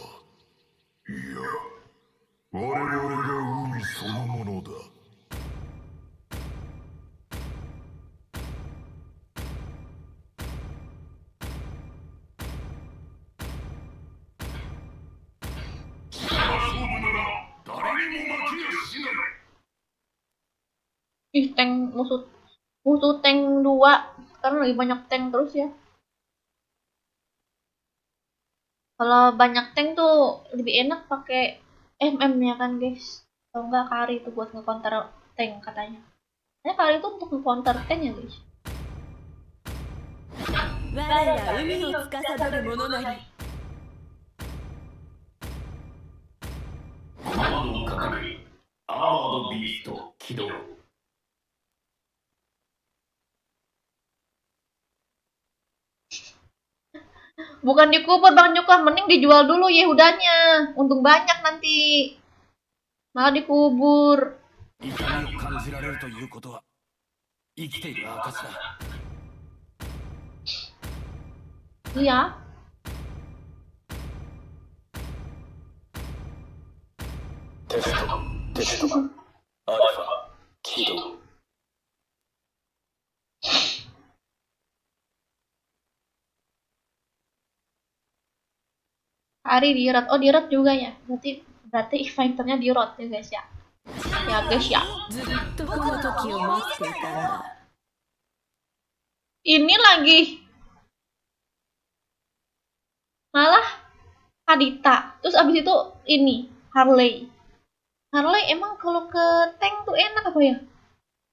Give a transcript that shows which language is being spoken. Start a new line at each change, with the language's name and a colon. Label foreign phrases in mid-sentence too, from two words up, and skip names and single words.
Japanese: いや、我々が海そのものだ。勝負なら誰にも負けやしない。
Indonesian: Ih tank musuh tank 2. Sekarang lagi banyak tank terus ya. Kalau banyak tank tuh lebih enak pakai MM ya kan guys. Kalau enggak Kari itu buat nge-counter tank katanya. Kari itu untuk nge-counter tank ya guys.
Japanese: 我ら海を司る者なりコマンドを掲げアーマードビースト起動
Indonesian: Bukan dikubur Bang Joker, mending dijual dulu Yehudanya. Untung banyak nanti. Malah dikubur.
Japanese: 痛みを感じられるということは生きている証だ
Indonesian: Iya.
Japanese: Testo Alpha 起動
Indonesian: Kari di rot. Oh di rot juga ya. Berarti fighternya di rot ya guys ya. Ya guys ya.
Japanese: ずっとこの時を待っていたんだ
Indonesian: Ini lagi. Malah Kadita. Terus abis itu ini Harley. Harley emang kalau ke tank tuh enak apa ya?